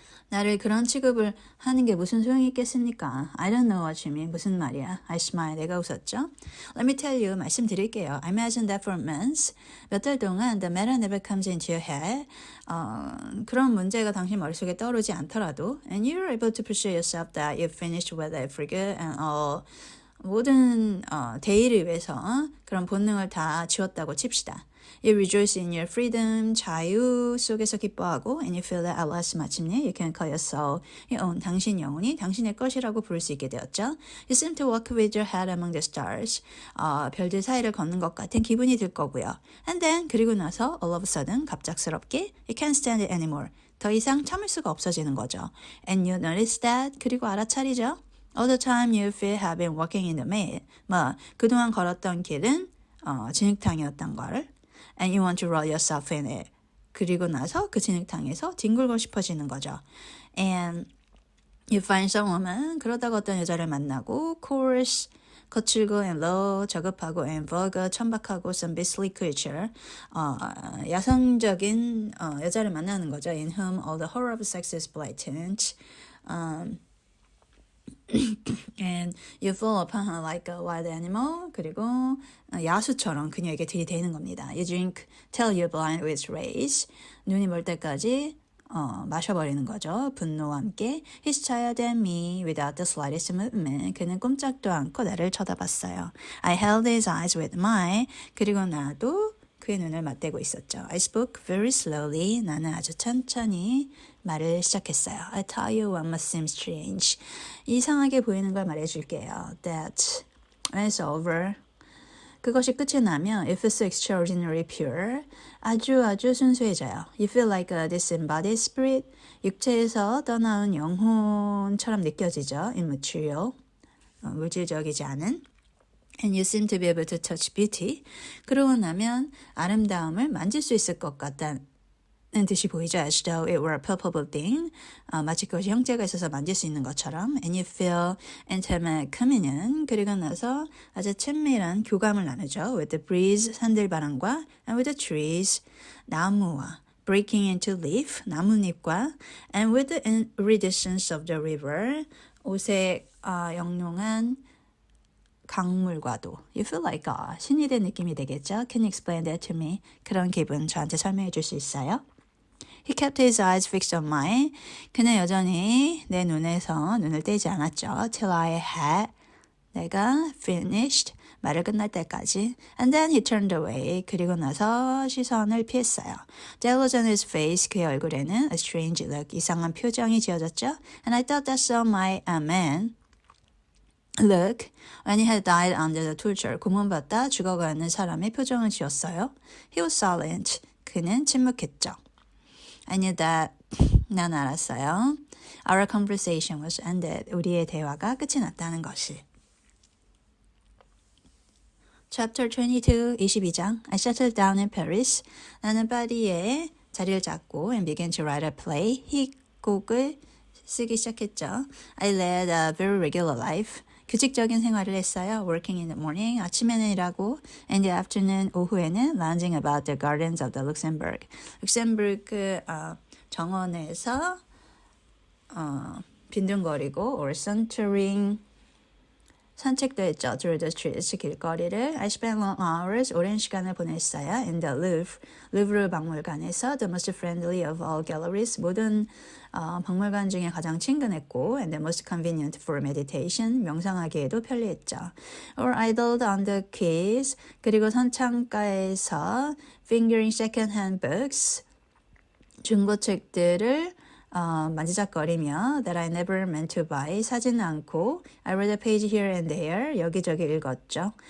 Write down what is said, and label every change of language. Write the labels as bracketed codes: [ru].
[ko] 나를 그런 취급을 하는 게 무슨 소용이 있겠습니까? [en] I don't know what you mean. [ko] 무슨 말이야? [en] I smiled. [ko] 내가 웃었죠. [en] Let me tell you. [ko] 말씀드릴게요. [en] I imagine that for months. [ko] 몇 달 동안 [en] the matter never comes into your head. [ko] 그런 문제가 당신 머릿속에 떠오르지 않더라도 [en] and you're able to persuade yourself that you finished with it for good and all. [ko] 모든 대의를 위해서 그런 본능을 다 지웠다고 칩시다. [en] You rejoice in your freedom, [ko] 자유 속에서 기뻐하고 [en] and you feel that at last [ko] 마침내 [en] you can call your soul your own. [ko] 당신 영혼이 당신의 것이라고 부를 수 있게 되었죠. [en] You seem to walk with your head among the stars. [ko] 별들 사이를 걷는 것 같은 기분이 들 거고요. [en] And then [ko] 그리고 나서 [en] all of a sudden [ko] 갑작스럽게 [en] you can't stand it anymore. [ko] 더 이상 참을 수가 없어지는 거죠. [en] And you notice that. [ko] 그리고 알아차리죠. [en] All the time you feel have been walking in the mud. [ko] 그동안 걸었던 길은 진흙탕이었던 걸. [en] And you want to roll yourself in it. [ko] 그리고 나서 그 진흙탕에서 뒹굴고 싶어지는 거죠. [en] And you find some woman. [ko] 그러다가 어떤 여자를 만나고 [en] coarse, [ko] 거칠고 [en] and low, [ko] 저급하고 [en] and vulgar, [ko] 천박하고 [en] some beastly creature. [ko] 야성적인 여자를 만나는 거죠. [en] In whom all the horror of sex is blatant. And you fall upon her like a wild animal. [ko] 그리고 야수처럼 그녀에게 들이대는 겁니다. [en] You drink till you're blind with rage. [ko] 눈이 멀 때까지 마셔버리는 거죠. 분노와 함께. [en] He stared at me without the slightest movement. [ko] 그는 꼼짝도 않고 나를 쳐다봤어요. [en] I held his eyes with mine. [ko] 그리고 나도 그의 눈을 맞대고 있었죠. [en] I spoke very slowly. [ko] 나는 아주 천천히 말을 시작했어요. [en] I tell you what must seem strange. [ko] 이상하게 보이는 걸 말해줄게요. [en] That when it's over, [ko] 그것이 끝이 나면 [en] it feels extraordinarily pure. [ko] 아주 순수해져요. [en] You feel like a disembodied spirit. [ko] 육체에서 떠나온 영혼처럼 느껴지죠. [en] Immaterial. [ko] 물질적이지 않은. [en] And you seem to be able to touch beauty. [ko] 그러고 나면 아름다움을 만질 수 있을 것 같다는 듯이 보이죠. [en] As though it were a palpable thing. [ko] 마치 그것이 형체가 있어서 만질 수 있는 것처럼. [en] And you feel intimate communion. [ko] 그리고 나서 아주 친밀한 교감을 나누죠. [en] With the breeze, [ko] 산들바람과 [en] and with the trees, [ko] 나무와 [en] breaking into leaf, [ko] 나뭇잎과 [en] and with the iridescence of the river, [ko] 오색 영롱한 강물과도. [en] You feel like [ko] 신이 된 느낌이 되겠죠? [en] Can you explain that to me? [ko] 그런 기분 저한테 설명해 줄 수 있어요? [en] He kept his eyes fixed on mine. [ko] 그는 여전히 내 눈에서 눈을 떼지 않았죠. [en] Till I had. [ko] 내가 [en] finished. [ko] 말을 끝날 때까지. [en] And then he turned away. [ko] 그리고 나서 시선을 피했어요. [en] There was on his face. [ko] 그의 얼굴에는 [en] a strange look. [ko] 이상한 표정이 지어졌죠. [en] And I thought that so my man. Look, when he had died under the torture, [ko] 고문받다 죽어가는 사람의 표정을 지었어요. [en] He was silent. [ko] 그는 침묵했죠. [en] I knew that. [ko] 난 알았어요. [en] Our conversation was ended. [ko] 우리의 대화가 끝이 났다는 것이. [en] Chapter 22, [ko] 22장. [en] I settled down in Paris. [ko] 나는 파리에 자리를 잡고 [en] and began to write a play. [ko] 희곡을 쓰기 시작했죠. [en] I led a very regular life. [ko] 규칙적인 생활을 했어요. [en] Working in the morning, [ko] 아침에는 일하고, [en] and the afternoon, [ko] 오후에는 [en] lounging about the gardens of the Luxembourg. [ko] 룩셈부르크 정원에서 빈둥거리고, [en] or sauntering, [ko] 산책도 했죠. [en] Through the streets, [ko] 길거리를. [en] I spent long hours, [ko] 오랜 시간을 보냈어요. [en] In the Louvre, [ko] 루브르 박물관에서 [en] the most friendly of all galleries, [ko] 모든 박물관 중에 가장 친근했고 [en] and the most convenient for meditation, [ko] 명상하기에도 편리했죠. [en] Or idled on the quays, [ko] 그리고 선창가에서 [en] fingering second-hand books, [ko] 중고책들을 만지작거리며 [en] that I never meant to buy, [ko] 사지는 않고 [en] I read a page here and there, [ko] 여기저기 읽었죠.